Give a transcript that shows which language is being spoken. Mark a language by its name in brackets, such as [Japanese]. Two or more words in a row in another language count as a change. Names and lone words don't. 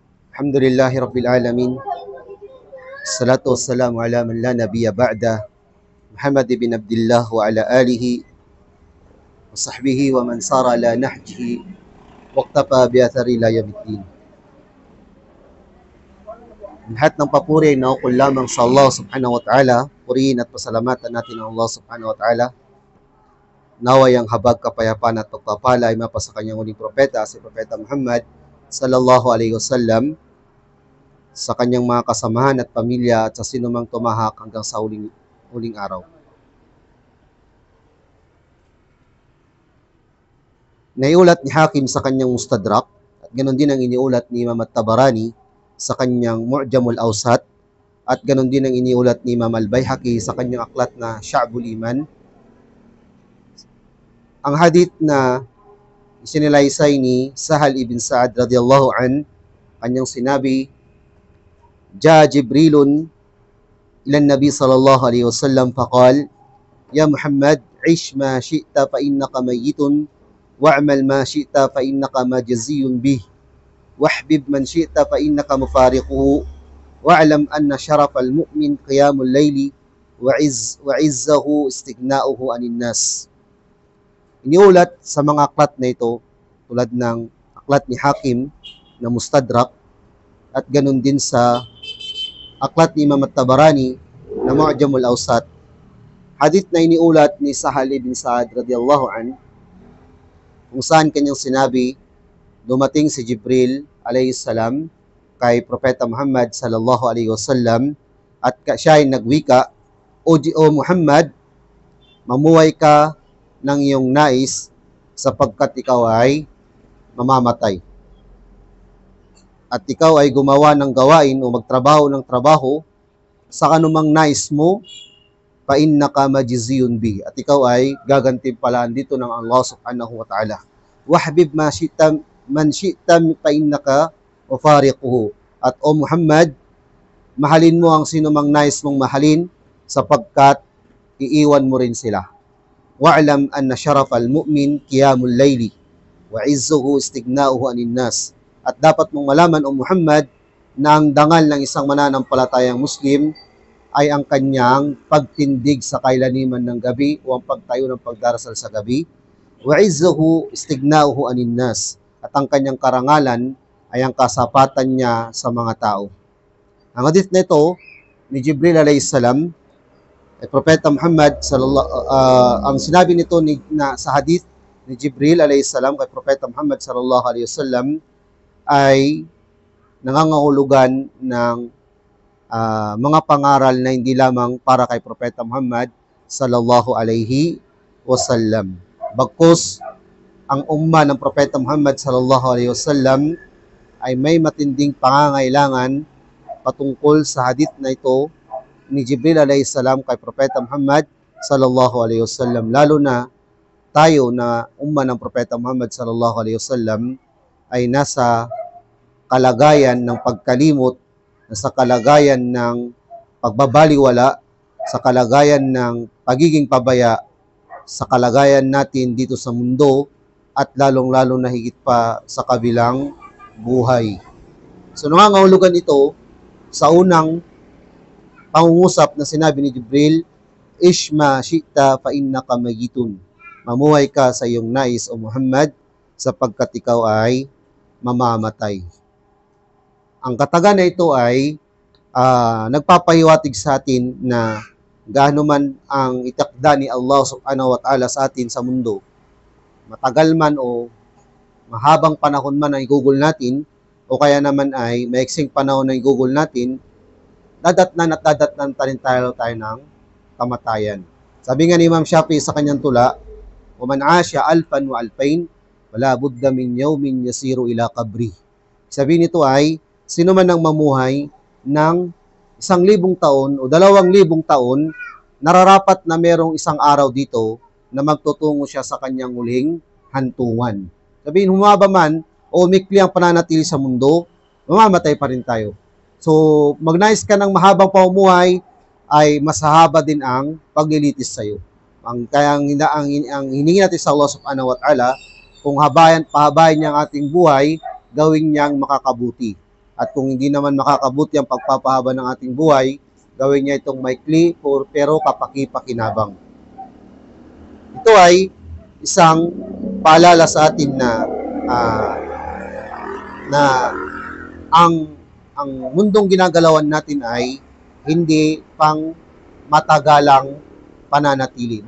[Arabic] الحمد لله رب العالمين. والصلاة والسلام على من لا نبي بعده. محمد بن عبد الله وعلى آله وصحبه ومن سار على نهجه واقتفى بأثره إلى يوم الدين. [Filipino] Lahat ng papuri ay naukol lamang sa Allah [Arabic] سبحانه وتعالى. [Filipino] Purihin at pasalamatan natin ang Allah [Arabic] سبحانه وتعالى. [Filipino] Naway ang habag, kapayapaan at pagpapala ay mapa sa kanyang uling propeta, si Propeta Muhammad [Arabic] صلى الله عليه وسلم, [Filipino] sa kanyang mga kasamahan at pamilya at sa sinumang tumahak hanggang sa uling araw. Naiulat ni Hakim sa kanyang Mustadrak at ganoon din ang iniulat ni Imam At-Tabarani sa kanyang Mu'jamul Awsat at ganoon din ang iniulat ni Imam Al-Baihaqi sa kanyang aklat na Sya'bul Iman. Ang hadith na isinilaysay ni Sahal ibn Sa'ad [Arabic] رضي الله عنه, [Filipino] kanyang sinabi, [Arabic] Ja جبريل إلى النبي صلى الله عليه وسلم فقال يا محمد عش ما شئت فإنك ميت واعمل ما شئت فإنك مجزي به وأحبب من شئت فإنك مفارقه واعلم أن شرف المؤمن قيام الليل وعزه استغناؤه عن الناس. [Filipino] Iniulat sa mga aklat na ito, tulad ng aklat ni Hakim na Mustadrak, at ganun din sa aklat ni Imam At-Tabarani na Mu'jamul Awsat, hadith na iniulat ni Sahal ibn Sa'ad [Arabic] رضي الله عنه, [Filipino] kung saan kanyang sinabi, dumating si Jibril [Arabic] عليه السلام [Filipino] kay Propeta Muhammad [Arabic] صلى الله عليه وسلم [Filipino] at siya ay nagwika, O Muhammad, mamuhay ka ng iyong nais sapagkat ikaw ay mamamatay. At ikaw ay gumawa ng gawain o magtrabaho ng trabaho sa kanumang nais mo, [Arabic] فإنك مجزي به, [Filipino] at ikaw ay gagantimpalaan dito ng Allah [Arabic] سبحانه وتعالى. وأحبب من شئت فإنك مفارقه, [Filipino] at o Muhammad, mahalin mo ang sinumang nais mong mahalin sapagkat iiwan mo rin sila. [Arabic] واعلم أن شرف المؤمن قيام الليل وعزه استغناؤه عن الناس. [Filipino] At dapat mong malaman, o Muhammad, na ang dangal ng isang mananampalatayang Muslim ay ang kanyang pagtindig sa kailaliman ng gabi o ang pagtayo ng pagdarasal sa gabi. [Arabic] وعزه استغناؤه عن الناس. [Filipino] At ang kanyang karangalan ay ang kasapatan niya sa mga tao. Ang hadith na ito ni Jibril [Arabic] عليه السلام, [Filipino] Propeta Muhammad ang sinabi nito sa hadith ni Jibril [Arabic] عليه السلام [Filipino] kay Propeta Muhammad [Arabic] صلى الله عليه وسلم [Filipino] ay nangangahulugan ng mga pangaral na hindi lamang para kay Propeta Muhammad [Arabic] صلى الله عليه وسلم. [Filipino] Bagkus ang umma ng Propeta Muhammad [Arabic] صلى الله عليه وسلم [Filipino] ay may matinding pangangailangan patungkol sa hadith na ito ni Jibril [Arabic] عليه السلام [Filipino] kay Propeta Muhammad [Arabic] صلى الله عليه وسلم, [Filipino] lalo na tayo na umma ng Propeta Muhammad [Arabic] صلى الله عليه وسلم [Filipino] ay nasa kalagayan ng pagkalimot, nasa kalagayan ng pagbabaliwala, sa kalagayan ng pagiging pabaya, sa kalagayan natin dito sa mundo, at lalong-lalo na higit pa sa kabilang buhay. So nangangahulugan ito sa unang pangungusap na sinabi ni Jibril, [Arabic] عش ما شئت فإنك ميت. [Filipino] Mamuhay ka sa iyong nais, o Muhammad, sapagkat ikaw ay mamamatay. Ang kataga na ito ay nagpapahiwatig sa atin na gaano man ang itakda ni Allah [Arabic] سبحانه وتعالى [Filipino] sa atin sa mundo, matagal man o mahabang panahon man ang igugol natin, o kaya naman ay maiksing panahon na igugol natin, dadatnan pa rin tayo ng kamatayan. Sabi nga ni Imam Shafi'i sa kanyang tula, [Arabic] "ومن عاش ألفا وألفين فلا بد من يوم يصير إلى القبر." [Filipino] Sabi nito ay, sino man ang mamuhay ng 1,000 taon o 2,000 taon, nararapat na merong isang araw dito na magtutungo siya sa kanyang huling hantungan. Sabihin, humaba man o umikli ang pananatili sa mundo, mamamatay pa rin tayo. So, magnais ka ng mahabang pamumuhay, ay masahaba din ang paglilitis sa iyo. Kaya ang hiningi natin sa Allah [Arabic] سبحانه وتعالى, [Filipino] kung pahabayan niya ang ating buhay, gawin niyang makakabuti. At kung hindi naman makakabuti ang pagpapahaba ng ating buhay, gawin niya itong maikli pero kapaki-pakinabang. Ito ay isang paalala sa atin na ang mundong ginagalawan natin ay hindi pang matagalang pananatili.